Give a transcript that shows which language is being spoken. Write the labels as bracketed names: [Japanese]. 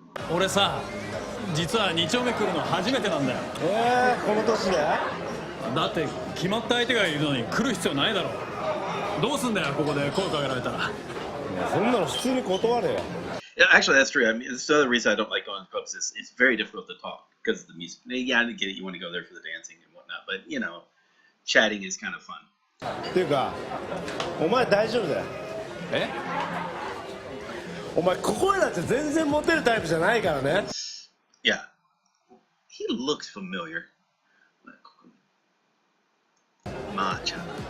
[Japanese] 俺さ、実は2丁目来るの初めてなんだよ。この年で？だって決まった相手がいるのに来る必要ないだろ。どうすんだよ、ここで声かけられたら。そんなの普通に断れよ。 [English] Yeah, actually, that's true. I mean, it's the other reason I don't like going to clubs is it's very difficult to talk because of the music. Yeah, I get it. You want to go there for the dancing and whatnot, but you know, chatting is kind of fun. [Japanese] っていうか、お前大丈夫だよ。え？お前ここへだって全然モテるタイプじゃないからね。 [English] Yeah, he looks familiar. [Japanese] まーちゃん。